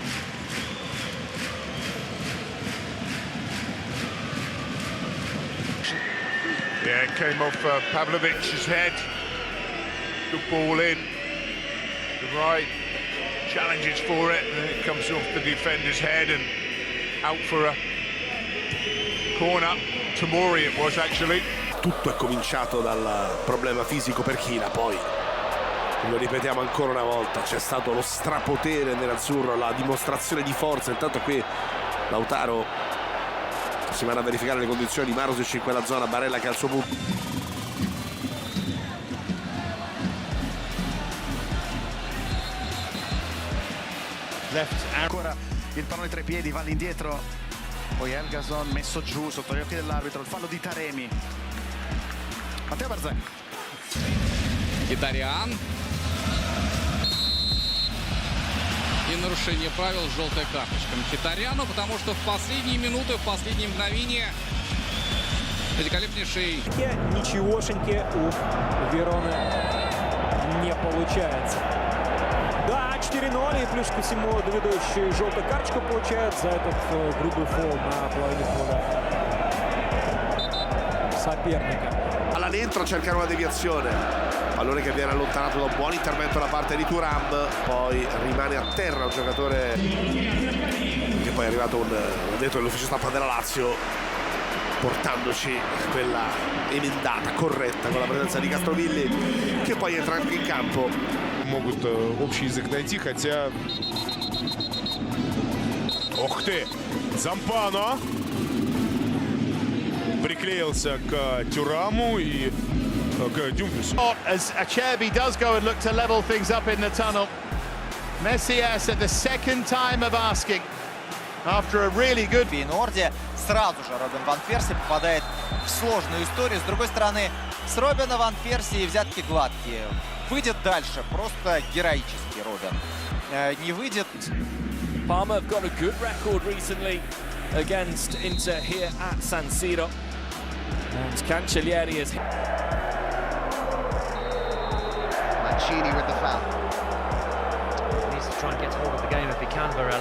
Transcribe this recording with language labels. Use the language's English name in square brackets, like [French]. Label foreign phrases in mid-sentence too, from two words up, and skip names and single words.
[English] Yeah, it came off Pavlovic's head. Good ball in. The right challenges for it, and then it comes off the defender's head and out for a corner. Tomori it was actually. [Italian] Tutto è cominciato dal problema fisico per China, poi lo ripetiamo ancora una volta, c'è stato lo strapotere nell'azzurro, la dimostrazione di forza. Intanto qui Lautaro si vanno a verificare le condizioni di Marusic in quella zona, Barella che ha il suo punto. Ancora il pallone tra i piedi, va all'indietro, poi Elgason messo giù sotto gli occhi dell'arbitro, il fallo di Taremi. Matteo Barzagli. [Russian] Хитарян. И нарушение правил, желтая карточка Мхитаряну, потому что в последние минуты, в последние мгновения великолепнейший. Ничегошеньки у Вероны не получается. Да, 4-0, и плюс ко всему Давидо еще и желтую карточку получает за этот грубый фол на половине поля соперника. [Italian] Alla dentro cercano una deviazione, pallone che viene allontanato da un buon intervento da parte di Thuram, poi rimane a terra un giocatore che poi è arrivato un detto dell'ufficio stampa della Lazio portandoci quella emendata corretta con la presenza di Castrovilli, che poi entra anche in campo [Russian] Могут общий язык найти, хотя... Ох ты! Зампано! Приклеился к Тюраму и к Дюмфрису. [English] As Acerbi does go and look to level things up in the tunnel. Messias at the second time of asking. After a really good... [Russian] В Фейнорде сразу же Робин ван Перси попадает в сложную историю. С другой стороны, с Робина ван Перси взятки гладкие. Выйдет дальше, просто героический Робин. Не выйдет. [English] Parma have got a good record recently against Inter here at San Siro. And Cancellieri is... Mancini with the foul. He needs to try and get hold of the game if he can, Varela.